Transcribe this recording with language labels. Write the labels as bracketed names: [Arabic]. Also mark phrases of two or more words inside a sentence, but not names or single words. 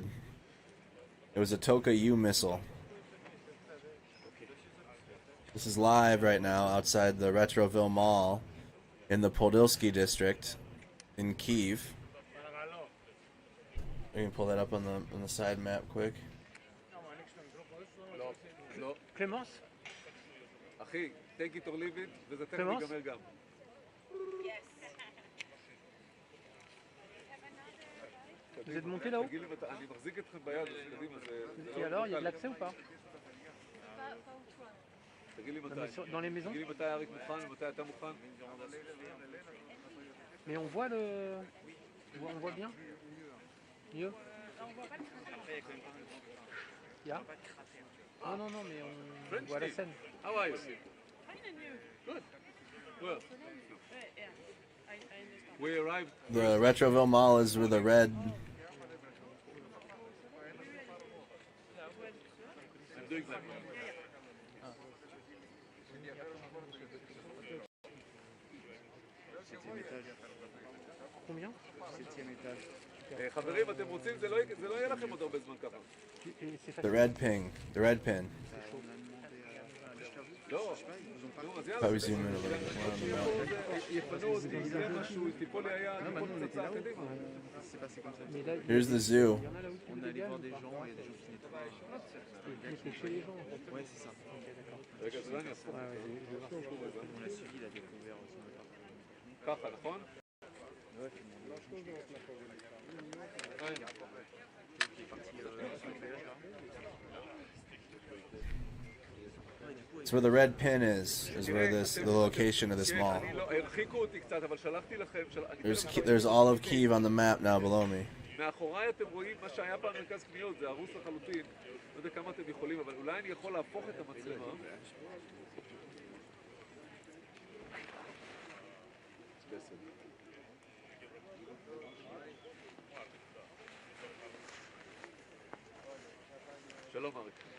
[English] It was a Toka U missile. This is live right now outside the Retroville Mall in the Podilsky district in Kyiv. We can pull that up on the side map quick. [Hebrew] לא. קלמוס? אחי, [English] take it or leave it, [Hebrew] וזה תכף ייגמר גם. [French] Vous êtes monté là-haut? [Hebrew] אני מחזיק אתכם ביד, אז קדימה, [French] Et alors, il y a de l'accès ou pas? [Hebrew] תגיד לי מתי. [French] Dans les maisons? [Hebrew] תגיד לי מתי אריק מוכן ומתי אתה מוכן. [French] Mais on voit le... On voit bien? Mieux? [English] Yeah. [French] Non, non, non, mais on voit la scène. [English] How are you? Good. Well, we arrived. The Retroville Mall is with a red. I'm doing that. [French] Combien? [Hebrew] חברים, אתם רוצים, זה לא יהיה לכם עוד הרבה זמן ככה. [English] The red ping. The red pin. [Hebrew] לא, אז יאללה. [English] Probably zoom in a little bit more on the map. [Hebrew] יפנו אותי, יקרה משהו, תיפול לי היד, תיפול פצצה, קדימה. [English] Here's the zoo. [French] On est allé voir des gens, il y a des gens qui nettoient. Chez les gens. Ouais, c'est ça. [Hebrew] רגע, זה לא אני אעשה. [French] On l'a suivi, il a découvert son appartement. [Hebrew] ככה, נכון? [French] Ouais, puis il est parti sur le péage, là. [English] It's where the red pin is where the location of this mall. [Hebrew] הרחיקו אותי קצת, אבל שלחתי לכם. [English] There's all of Kyiv on the map now below me. [Hebrew] מאחוריי אתם רואים מה שהיה פעם מרכז קניות, זה הרוס לחלוטין. לא יודע כמה אתם יכולים, אבל אולי אני יכול להפוך את המצלמה. שלום אריק.